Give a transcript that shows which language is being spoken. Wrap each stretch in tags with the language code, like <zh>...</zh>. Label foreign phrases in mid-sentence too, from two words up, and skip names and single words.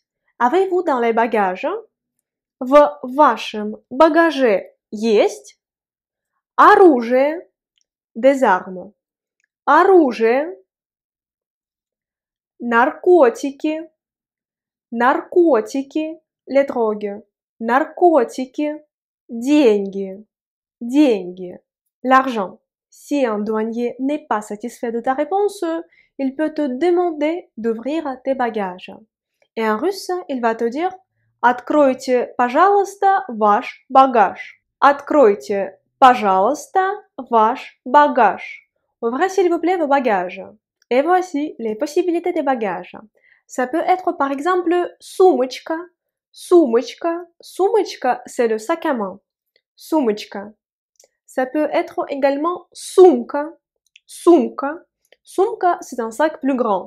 <fr>Avez-vous dans les bagages?</fr> <ru>В вашем багаже есть оружие,</ru> <fr>des armes.</fr> <ru>Оружие, наркотики, наркотики,</ru> <fr>les drogues.</fr> <ru>Наркотики, деньги, деньги,</ru> <fr>l'argent. Si un douanier n'est pas satisfait de ta réponse, il peut te demander d'ouvrir tes bagages. Et en russe, il va te dire</fr> <ru>Откройте, пожалуйста, ваш багаж. Откройте, пожалуйста, ваш багаж.</ru> <fr>Ouvrez s'il vous plaît vos bagages. Et voici les possibilités des bagages. Ça peut être par exemple сумочка. Сумочка. Сумочка, c'est le sac à main. Сумочка. Ça peut être également сумка.</fr> <ru>Сумка. Сумка,</ru> <fr>c'est un sac plus grand.</fr>